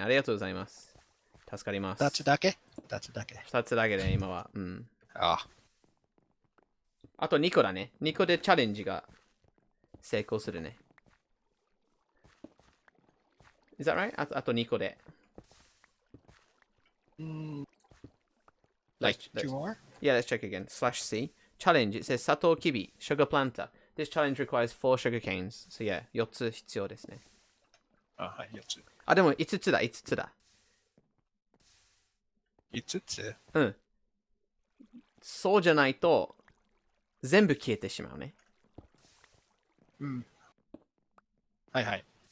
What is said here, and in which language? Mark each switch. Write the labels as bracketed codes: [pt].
[ja] ありがとうございます。助かります。 2つだけ 2つだけで、今は。うん。ああと2個だね。 2個でチャレンジが成功するね。 [en] Is that right? [ja] あと2個で。 [en] Like two more? Yeah, let's check again. /C. Challenge. It says サトウキビ sugar planter. This challenge requires 4 sugar canes. So yeah, [ja] 4つ必要ですね。はい、4つ。でも5つだ。 5つ？うん。そうじゃないと全部消えてしまうね。うん。はいはい。